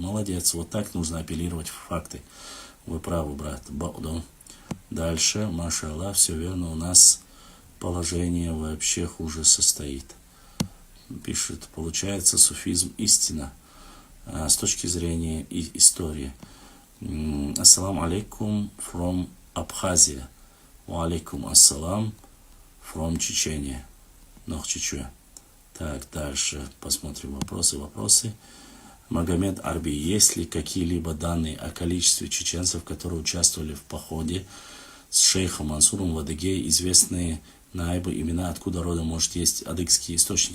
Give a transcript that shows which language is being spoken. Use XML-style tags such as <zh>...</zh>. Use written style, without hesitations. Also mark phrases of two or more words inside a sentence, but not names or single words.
<ru>Молодец, вот так нужно апеллировать в факты. Вы правы, брат. Дальше,</ru> <ar>ما شاء الله,</ar> <ru>все верно, у нас положение вообще хуже состоит. Пишет, получается, суфизм истина с точки зрения истории.</ru> <ar>السلام عليكم from Абхазия. وعليكم السلام from Чечения.</ar> <ru>Нохчичуя. Так, дальше посмотрим вопросы. Магомед Арби, есть ли какие-либо данные о количестве чеченцев, которые участвовали в походе с шейхом Мансуром в Адыгее, известные наибы, имена, откуда родом, может, есть адыгский источник.</ru>